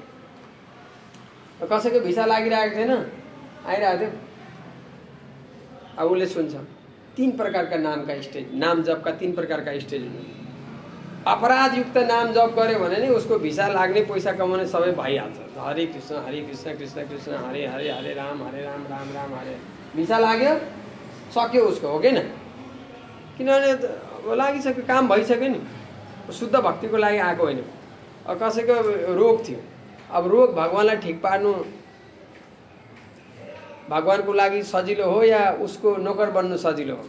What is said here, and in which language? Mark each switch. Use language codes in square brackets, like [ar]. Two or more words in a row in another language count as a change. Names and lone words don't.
[ne] कसैको भिसा लागिरहेको थिएन, आइरहेको थियो, अब उसले सुन्छ। 3 प्रकारका नामका स्टेज, नाम जपका 3 प्रकारका स्टेज हुन्। अपराधयुक्त नाम जप गर्यो भने नि उसको भिसा लाग्ने, पैसा कमाउने सबै भइहाल्छ। हरे कृष्ण कृष्ण कृष्ण हरे हरे, हरे राम राम राम हरे। भिसा लाग्यो, सक्यो उसको, हो कि न? किनभने लागिसक्यो, काम भइसक्यो नि। शुद्ध भक्तिको लागि आएको होइन। अब कसैको रोग थियो, अब रोग भगवानलाई ठिक पार्नु भगवानको लागि सजिलो हो या उसको नोकर बन्नु सजिलो हो?